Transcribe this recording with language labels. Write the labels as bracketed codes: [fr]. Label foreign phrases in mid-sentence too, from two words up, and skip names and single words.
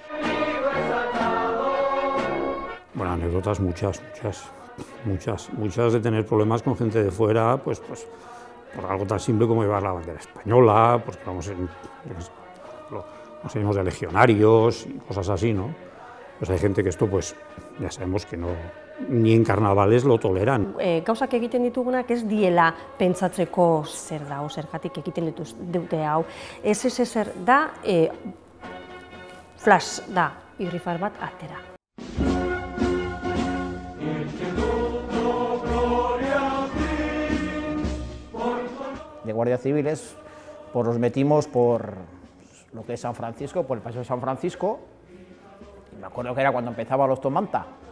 [es] Bueno, anécdotas muchas de tener problemas con gente de fuera, pues por algo tan simple como llevar la bandera española, pues que nos salimos de legionarios y cosas así, ¿no? Pues hay gente que esto, pues, ya sabemos que no, ni en carnavales lo toleran. [eu] Gauzak egiten ditugunak ez diela pentsatzeko zer da, zergatik egiten dute hau. Ez zer da, flash da, irrifar bat atera. [es] De guardias civiles, pues nos metimos por lo que es San Francisco, por el paseo de San Francisco, y me acuerdo que era cuando empezaba los Tomanta.